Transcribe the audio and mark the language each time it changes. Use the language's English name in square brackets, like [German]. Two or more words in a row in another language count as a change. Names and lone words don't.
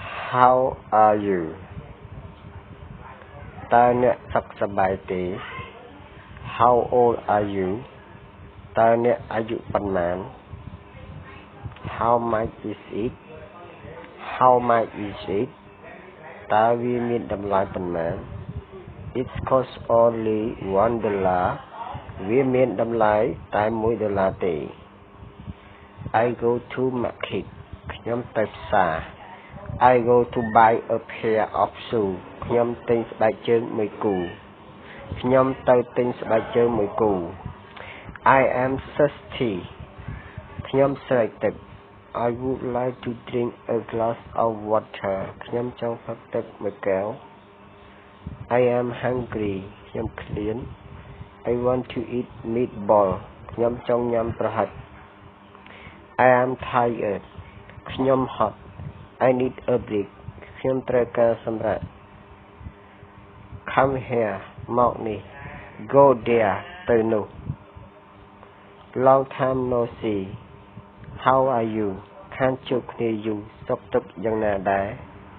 [English] How are you [Khmer] តើអ្នកសុខសប្បាយទេ [English] How old are you [Khmer] តើអ្នកអាយុប៉ុន្មាន [English] How much is it How much is it [Khmer] តើវាមានតម្លៃប៉ុន្មាន [English] It costs only $1 [Khmer] វាមានតម្លៃតែ$1ទេ [English] I go to market [Khmer] ខ្ញុំទៅផ្សារ [English] I go to buy a pair of shoes [Khmer] ខ្ញុំទិញស្បែក ជើងមួយគូ ខ្ញុំទៅទិញស្បែកជើងមួយគូ [English] I am thirsty [Khmer] ខ្ញុំស្រេកទឹក [English] I would like to drink a glass of water [Khmer] ខ្ញុំចង់ផឹកទឹកមួយកែវ [English] I am hungry [Khmer] ខ្ញុំឃ្លាន [English] I want to eat meatball [Khmer] ខ្ញុំចង់ញ៉ាំប្រហិត [English] I am tired [Khmer] ខ្ញុំហត់ [English] I need a break [Khmer] ខ្ញុំត្រូវការសម្រាក [English] Come here [Khmer] មកនេះ [English] Go there [Khmer] ទៅនោះ [English] Long time no see How are you [Khmer] ខានជួបគ្នាយូរសុខទុក្ខយ៉ាងណាដែរ